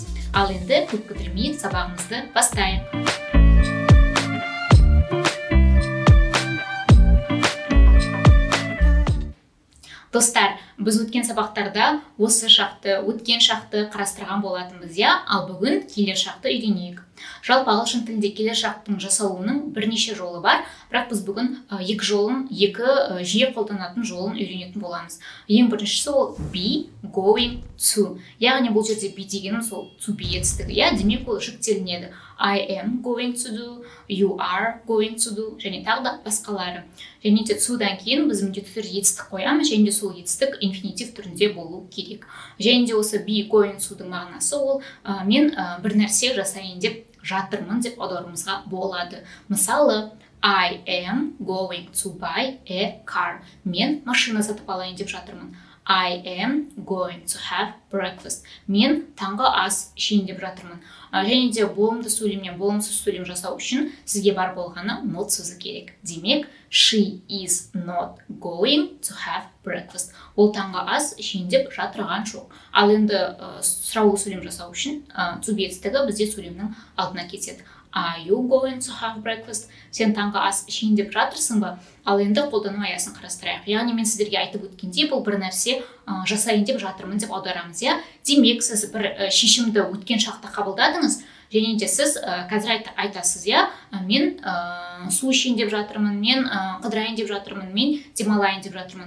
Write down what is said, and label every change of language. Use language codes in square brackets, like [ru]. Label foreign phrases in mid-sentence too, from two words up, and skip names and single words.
[kk] Ал енді көп кідірмей сабағымызды бастайық. Достар, біз өткен сабақтарда өткен шақты қарастырған болатынбыз, ал бүгін келер шақты үйренейік. Жалпы ағылшын тілінде келер шақтың жасалуының бірнеше жолы бар, бірақ біз бүгін екі жиі қолданатын жолын үйренетін боламыз. Ең біріншісі ол [en] be, going to. [kk] Яғни бұл жерде be дегенім сол [en] to be [kk] етістігі, демек ол жіктелінеді. [en] I am going to do, you are going to do, [kk] және тағы да басқалары. Және де to-дан кейін біз міндетті түрде етістік қоямыз, және де сол етістік инфинитив түрінде болу керек. Және де осы [en] be going to- [kk] дің мағынасы ол мен бір нәрсе жасайын деп жатырмын деп аударуымызға болады. Мысалы, [en] I am going to buy a car. [kk] Мен машина сатып алайын деп жатырмын. [en] I am going to have breakfast. [kk] Мен таңғы ас ішейін деп жатырмын. Және де болымды сөйлем мен болымсыз сөйлем жасау үшін сізге бар болғаны not сөзі керек. Демек, [en] she is not going to have breakfast. [kk] Ол таңғы ас ішейін деп жатырған жоқ. Ал енді сұраулы сөйлем жасау үшін [en] to be [kk] етістігі бізде сөйлемнің алдына кетеді. [en] Are you going to have breakfast? [kk] Сен таңғы ас ішейін деп жатырсың ба? Ал енді қолдану аясын қарастырайық. Яғни мен сіздерге айтып өткендей, бұл бір нәрсе жасайын деп жатырмын деп аударамыз, Демек, сіз бір шешімді өткен шақта қабылдадыңыз, және де сіз қазір айтасыз, мен су ішейін деп жатырмын, мен қыдырайын деп жатырмын, мен демалайын деп жатырмын.